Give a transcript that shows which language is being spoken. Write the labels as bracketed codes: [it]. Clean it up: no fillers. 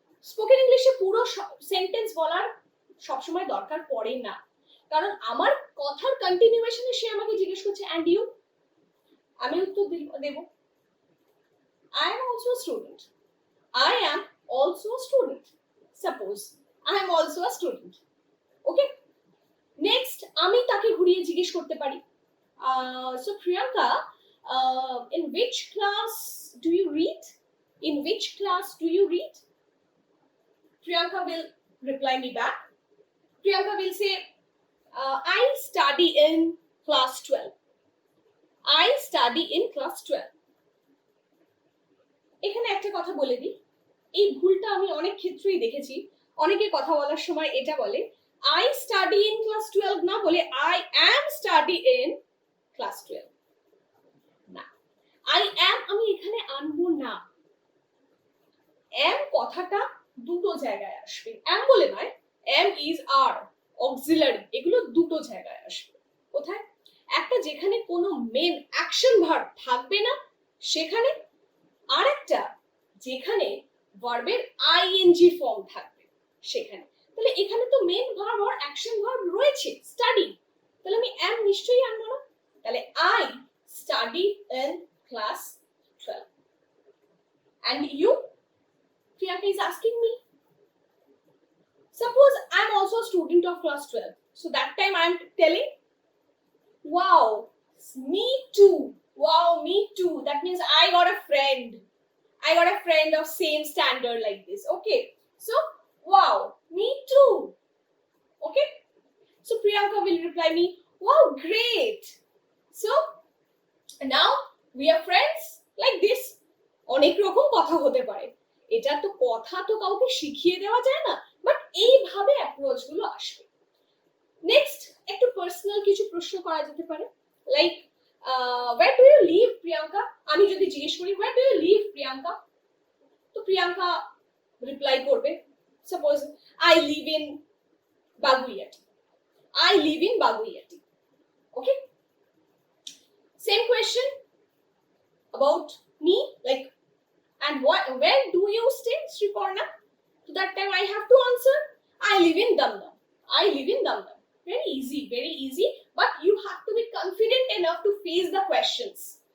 [bn] Spoken ইংলিশে পুরো sentence বলার সবসময় দরকার পড়ে না, কারণ আমার কথার কন্টিনিউয়েশনে সে আমাকে জিজ্ঞেস করছে [en] and you, [bn] আমি উত্তর দেব [en] I am also student, I am also student. Suppose I am also a student. Okay, next [bn] আমি তাকে ঘুরিয়ে জিজ্ঞেস করতে পারি [en] So Priyanka, in which class do you read? In which class do you read? Priyanka will reply me back. Priyanka will say, I study in class 12. I study in class 12. [bn] এখানে একটা কথা বলে দিই, এই ভুলটা আমি অনেক ক্ষেত্রেই দেখেছি। অনেকে কথা বলার সময় এটা বলে [en] I study in class 12 [bn] না বলে [en] I am study in class 12। [bn] না, I am আমি এখানে আনবো না। am কথাটা দুটো জায়গায় আসবে, am বলে নয়, am is are auxiliary, এগুলো দুটো জায়গায় আসবে। কোথায়? একটা যেখানে কোনো মেন অ্যাকশন ভার্ব থাকবে না সেখানে, আর একটা যেখানে ভার্বের আইএনজি ফর্ম থাকবে সেখানে। তাহলে এখানে তো মেন ভার্ব আর অ্যাকশন ভার্ব রয়েছে, স্টাডি, তাহলে আমি am নিশ্চয়ই আনবো না। [en] তাহলে I study in class 12 and you, Priyanka is asking me. Suppose I'm also a student of class 12. So that time I'm telling, wow, me too. Wow, me too. That means I got a friend. I got a friend of same standard like this. Okay. So, wow, me too. Okay. So Priyanka will reply me, wow, great. So, now we are friends like this. [bn] অনেক রকম কথা হতে পারে, এটা তো কথা তো কাউকে শিখিয়ে দেওয়া যায় না, বাট এইভাবে অ্যাপ্রোচ গুলো আসবে। নেক্সট একটু পার্সোনাল কিছু প্রশ্ন করা যেতে পারে, like [en] where do you live [bn] Priyanka. আমি যদি জিজ্ঞেস করি [en] where do you live [bn] Priyanka, তো প্রিয়াঙ্কা রিপ্লাই করবে suppose [en] I live in [bn] Baguiati, I live in Baguiati. [en] Okay, same question about me, like and where do you stay Sriparna, so that time I have to answer I live in Damdam, I live in Damdam. Very easy, but you have to be confident enough to face the questions.